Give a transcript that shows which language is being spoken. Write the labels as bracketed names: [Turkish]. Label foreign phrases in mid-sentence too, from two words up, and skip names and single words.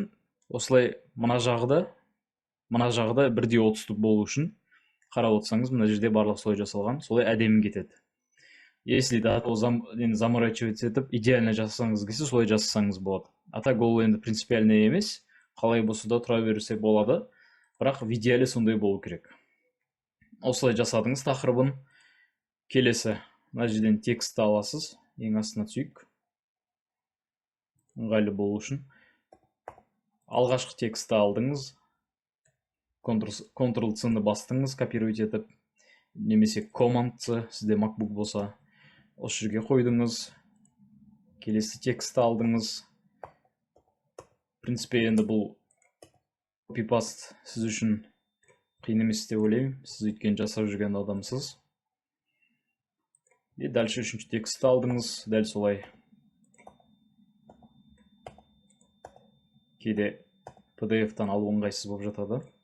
[Kazakh] Осылай мына жағы да бірдей 30 болу үшін қарап отырсаңыз, мына жерде барлық солай жасалған, солай әдемі кетеді. [Russian] Если да заморачивать [Kazakh] етіп, идеально жасасаңыз келсе, солай жасасаңыз болады. Так ол енді принципиально емес, қалай болса да тұра берсе болады, бірақ [Russian] в идеале [Kazakh] сондай болу керек. Осылай жасадыңыз тақырыбын. Келесі, мына жерден текстті аласыз, ең астына түсейік, ыңғайлы болу үшін. Алғашқы текстті алдыңыз, Ctrl-C-ны бастыңыз, копировать етіп, немесе Command-C, сізде MacBook болса, осы жерге қойдыңыз. Келесі текстті алдыңыз. [Russian] В принципе, [Kazakh] енді бұл copy-paste сіз үшін қиын емес деп ойлаймын. Сіз өйткені жасап жүрген адамсыз. [Russian] И дальше [Kazakh] үшінші текстті алдыңыз, дәл солай. Кейде PDF-тан алу ыңғайсыз болып жатады.